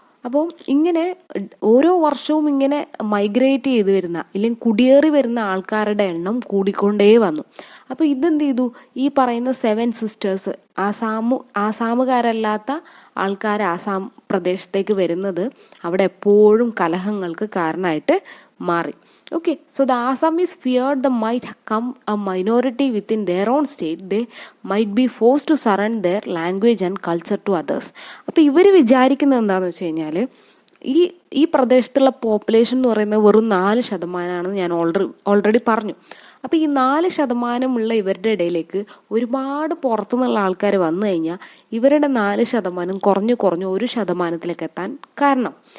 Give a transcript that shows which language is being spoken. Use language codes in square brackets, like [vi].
[ml] അപ്പോൾ ഇങ്ങനെ ഓരോ വർഷവും ഇങ്ങനെ മൈഗ്രേറ്റ് ചെയ്ത് വരുന്ന അല്ലെങ്കിൽ കുടിയേറി വരുന്ന ആൾക്കാരുടെ എണ്ണം കൂടിക്കൊണ്ടേ വന്നു. അപ്പോൾ ഇതെന്ത് ചെയ്തു? ഈ പറയുന്ന 7 സിസ്റ്റേഴ്സ്, ആസാമുകാരല്ലാത്ത ആൾക്കാർ ആസാം പ്രദേശത്തേക്ക് വരുന്നത് അവിടെ എപ്പോഴും കലഹങ്ങൾക്ക് കാരണമായിട്ട് മാറി. [en] Okay, so the Assamese feared they might come a minority within their own state. They might be forced to surrender their language and culture to others. [ml] അപ്പോൾ ഇവർ വിചാരിക്കുന്നത് എന്താണെന്ന് വെച്ച് കഴിഞ്ഞാൽ ഈ പ്രദേശത്തുള്ള പോപ്പുലേഷൻ എന്ന് പറയുന്നത് വെറും 4% ഞാൻ ഓൾറെഡി പറഞ്ഞു. അപ്പോൾ ഈ 4% ഇവരുടെ ഇടയിലേക്ക് ഒരുപാട് പുറത്തുനിന്നുള്ള ആൾക്കാർ വന്നു കഴിഞ്ഞാൽ ഇവരുടെ 4% കുറഞ്ഞു 1% എത്താൻ കാരണം.